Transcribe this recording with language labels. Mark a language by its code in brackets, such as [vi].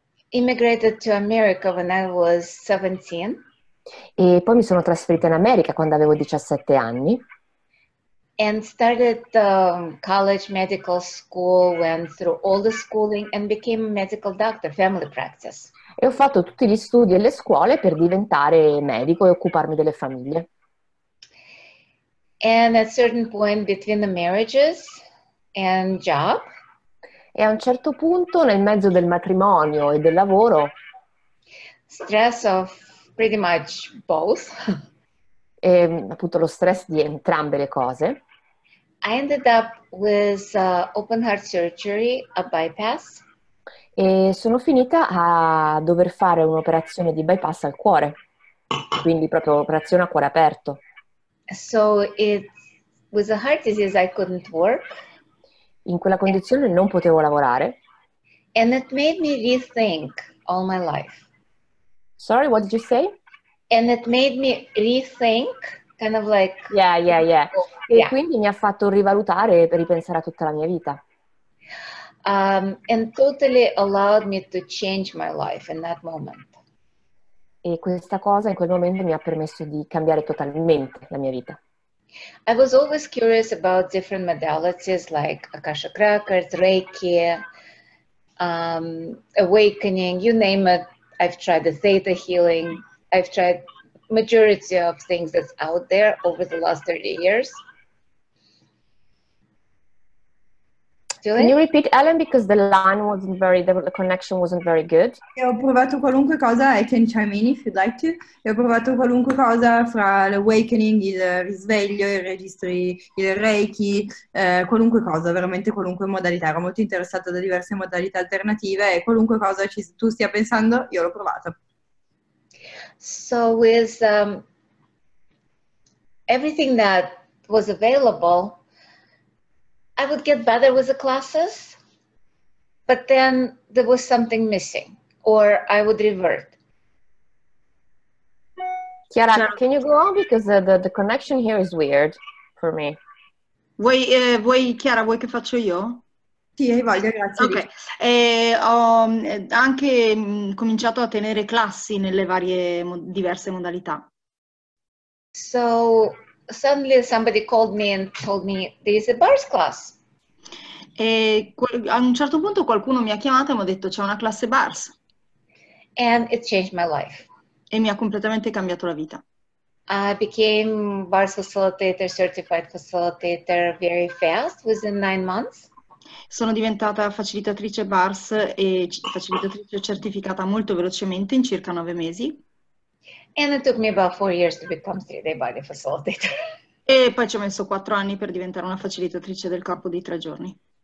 [en] Immigrated to America when I was 17. [it] E poi mi sono trasferita in America quando avevo 17 anni. [en] And started college medical school, went through all the schooling and became a medical doctor, family practice. [it] E ho fatto tutti gli studi e le scuole per diventare medico e occuparmi delle famiglie. [en] And at a certain point between the marriages and job. [it] E a un certo punto, nel mezzo del matrimonio e del lavoro, [en] stress of pretty much both. [it] E appunto lo stress di entrambe le cose. [en] I ended up with open heart surgery, a bypass. [it] E sono finita a dover fare un'operazione di bypass al cuore, quindi proprio operazione a cuore aperto. [en] So with a heart disease I couldn't work. [it] In quella condizione non potevo lavorare. [en] And it made me rethink all my life. Sorry, what did you say? And it made me rethink, kind of like... Yeah. [it] E quindi mi ha fatto rivalutare e ripensare a tutta la mia vita. [en] And totally allowed me to change my life in that moment. [it] E questa cosa in quel momento mi ha permesso di cambiare totalmente la mia vita. [en] I was always curious about different modalities like Akashic Records, Reiki, awakening, you name it. I've tried the theta healing. I've tried majority of things that's out there over the last 30 years. Can you repeat, Ellen, because the line wasn't the connection wasn't very good? [it] Ho provato qualunque cosa, [en] I can chime in if you'd like to. [it] E ho provato qualunque cosa fra l'awakening, il risveglio, i registri, il Reiki, qualunque cosa, veramente qualunque modalità. Ero molto interessata da diverse modalità alternative e qualunque cosa tu stia pensando, io l'ho provato. [en] So with everything that was available, I would get better with the classes, but then there was something missing, or I would revert. Chiara, can you go on? Because the connection here is weird for me. [it] Vuoi Chiara, vuoi che faccio io? Sì, hai voglia, grazie. Ok, ho anche cominciato a tenere classi nelle varie diverse modalità. [en] So suddenly somebody called me and told me there is a bars class. [it] E a un certo punto qualcuno mi ha chiamato e mi ha detto c'è una classe Bars [en] And it changed my life. [it] e mi ha completamente cambiato la vita. [en] I became Bars Facilitator, Certified Facilitator very fast, within 9 months. [it] Sono diventata facilitatrice Bars e facilitatrice certificata molto velocemente, in circa 9 mesi. [en] And it took me about 4 years to become 3-day body facilitator. [it] E poi ci ho messo 4 anni per diventare una facilitatrice del corpo di 3 giorni.